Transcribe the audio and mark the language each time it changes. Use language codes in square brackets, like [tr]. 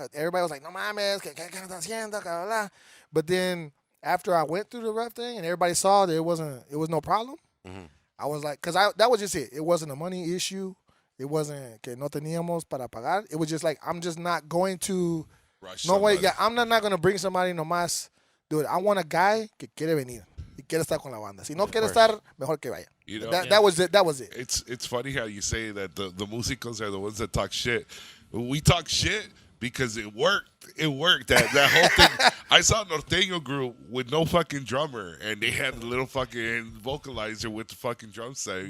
[en] Everybody was like, [es] no mames, ¿qué estás haciendo? [en] Blah, blah. But then after I went through the rough thing and everybody saw that it was no problem, I was like, because that was just it. It wasn't a money issue. It wasn't [es] que no teníamos para pagar. [en] It was just like, I'm just not going to, Rush no way, somebody. I'm not going to bring somebody nomás. Dude, I want a guy [es] que quiere venir y quiere estar con la banda. Si no quiere estar, mejor que vaya. [en] You know, That was it. That was it. it's funny how you say that the musicos are the ones that talk shit. We talk shit because it worked. It worked. That whole thing. I saw a Norteño group with no fucking drummer, and they had a little fucking vocalizer with the fucking drum set.